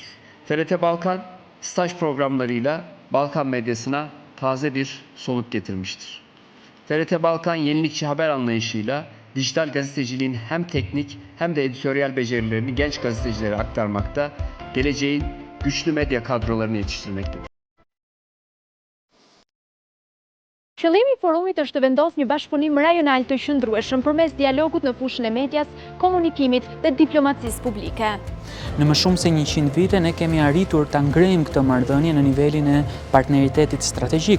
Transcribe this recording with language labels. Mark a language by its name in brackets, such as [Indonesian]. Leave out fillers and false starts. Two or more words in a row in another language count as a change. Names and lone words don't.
[Turkish] TRT Balkan, staj programlarıyla Balkan medyasına taze bir soluk getirmiştir. TRT Balkan yenilikçi haber anlayışıyla dijital gazeteciliğin hem teknik hem de editoryal becerilerini genç gazetecilere aktarmakta, geleceğin güçlü medya kadrolarını yetiştirmektedir. [Albanian] Qëllimi i forumit është të vendosë një bashkëpunim rajonal të qëndrueshëm përmes dialogut në fushën e medias, komunikimit dhe diplomacisë publike. Në më shumë se 100 vite ne kemi arritur ta ngrejmë këtë marrëdhënie në nivelin e partneritetit strategjik.